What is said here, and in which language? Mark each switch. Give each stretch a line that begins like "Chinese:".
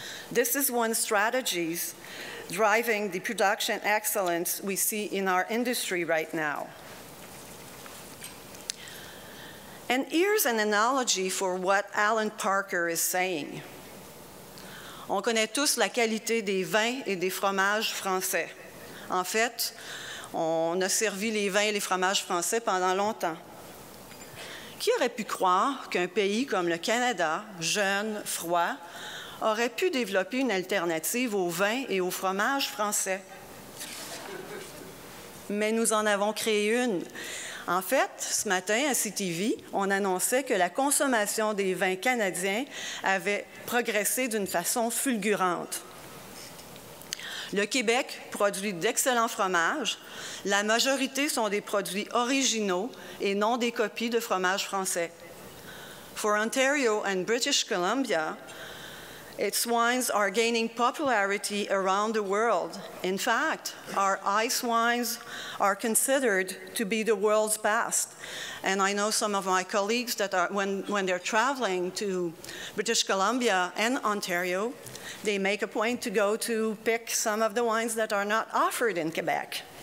English: This is one strategy driving the production excellence we see in our industry right now. And here's an analogy for what Alan Parker is saying.
French: On connaît tous la qualité des vins et des fromages français. En fait, on a servi les vins et les fromages français pendant longtemps. Qui aurait pu croire qu'un pays comme le Canada, jeune, froid, aurait pu développer une alternative aux vins et aux fromages français? Mais nous en avons créé une. En fait, ce matin, à CTV, on annonçait que la consommation des vins canadiens avait progressé d'une façon fulgurante. Le Québec produit d'excellents fromages. La majorité sont des produits originaux et non des copies de fromages français.
English: For Ontario and British Columbia, its wines are gaining popularity around the world. In fact, our ice wines are considered to be the world's best. And I know some of my colleagues that are, when they're traveling to British Columbia and Ontario, they make a point to go to pick some of the wines that are not offered in Quebec.